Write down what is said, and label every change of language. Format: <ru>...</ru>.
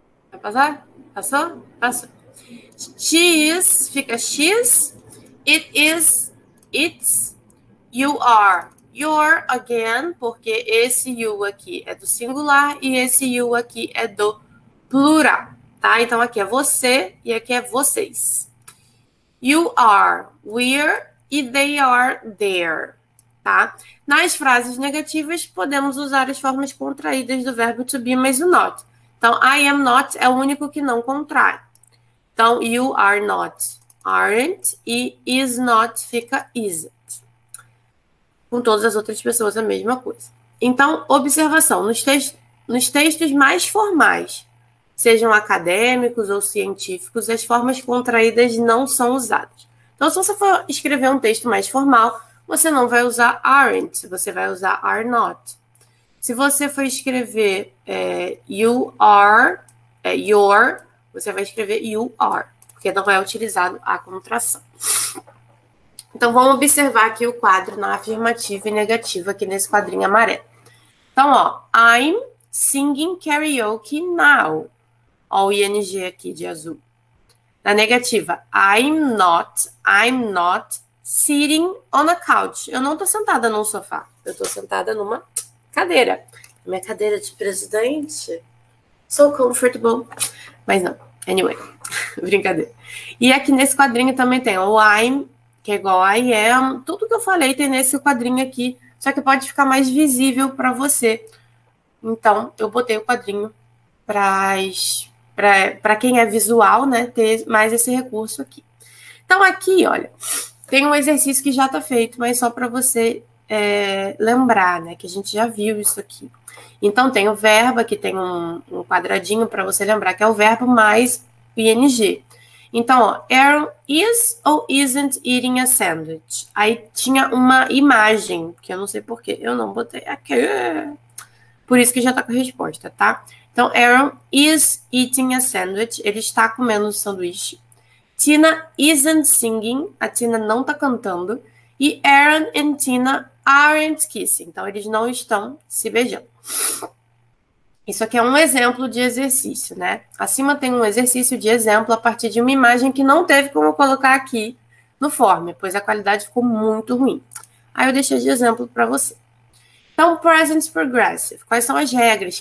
<pt>Vai passar? Passou? Passou.</pt> <en>She is,</en> <pt>fica she's,</pt> <en>it is, it's, you are, your again,</en> <pt>porque esse you aqui é do singular e esse you aqui é do plural, tá? Então, aqui é você e aqui é vocês.</pt> <en>You are, we're e they are there, tá?</en> <pt>Nas frases negativas, podemos usar as formas contraídas do verbo</pt> <en>to be,</en> <pt>mas o not. Então,</pt> <en>I am not</en> <pt>é o único que não contrai. Então,</pt> <en>you are not, aren't,</en> <pt>e</pt> <en>is not</en> <pt>fica isn't. Com todas as outras pessoas a mesma coisa. Então, observação, nos textos mais formais, sejam acadêmicos ou científicos, as formas contraídas não são usadas. Então, se você for escrever um texto mais formal, você não vai usar aren't, você vai usar</pt> <en>are not.</en> <pt>Se você for escrever</pt> <en>you are, your,</en> <pt>você vai escrever</pt> <en>you are,</en> <pt>porque não é utilizado a contração. Então, vamos observar aqui o quadro na afirmativa e negativa, aqui nesse quadrinho amarelo.</pt> <en>Então, ó, I'm singing karaoke now.</en> <pt>Ó, o ing aqui de azul. Na negativa,</pt> <en>I'm not sitting on a couch.</en> <pt>Eu não tô sentada num sofá. Eu tô sentada numa cadeira. Minha cadeira de presidente.</pt> <en>So comfortable.</en> <pt>Mas não. Anyway, brincadeira. E aqui nesse quadrinho também tem o I'm, que é igual a</pt> <en>I am.</en> <pt>Tudo que eu falei tem nesse quadrinho aqui. Só que pode ficar mais visível para você. Então, eu botei o quadrinho para quem é visual, né, ter mais esse recurso aqui. Então, aqui, olha, tem um exercício que já está feito, mas só para você lembrar, né, que a gente já viu isso aqui. Então, tem o verbo, aqui tem um quadradinho para você lembrar, que é o verbo mais o ing.</pt> <en>Então, ó, Aaron is ou isn't eating a sandwich?</en> <pt>Aí tinha uma imagem, que eu não sei porquê, eu não botei aqui. Por isso que já tá com a resposta, tá?</pt> <en>Então, Aaron is eating a sandwich.</en> <pt>Ele está comendo um sanduíche.</pt> <en>Tina isn't singing.</en> <pt>A Tina não tá cantando.</pt> <en>E Aaron and Tina aren't kissing.</en> <pt>Então, eles não estão se beijando. Isso aqui é um exemplo de exercício, né? Acima tem um exercício de exemplo a partir de uma imagem que não teve como colocar aqui no form, pois a qualidade ficou muito ruim. Aí eu deixei de exemplo para você. Então, present progressive. Quais são as regras?</pt>